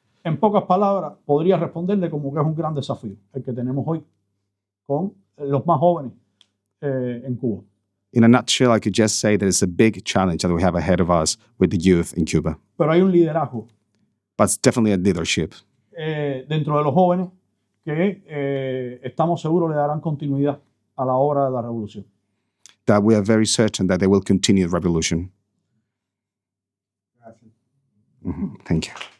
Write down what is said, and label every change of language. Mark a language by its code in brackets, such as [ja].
[es] En pocas palabras, podría responderle como que es un gran desafío el que tenemos hoy con los más jóvenes en Cuba. [en] In a nutshell, I could just say that it's a big challenge that we have ahead of us with the youth in Cuba. [es] Pero hay un liderazgo [en] But it's definitely a leadership. [es] Dentro de los jóvenes que estamos seguros le darán continuidad a la obra de la revolución. [en] That we are very certain that they will continue the revolution. Thank you.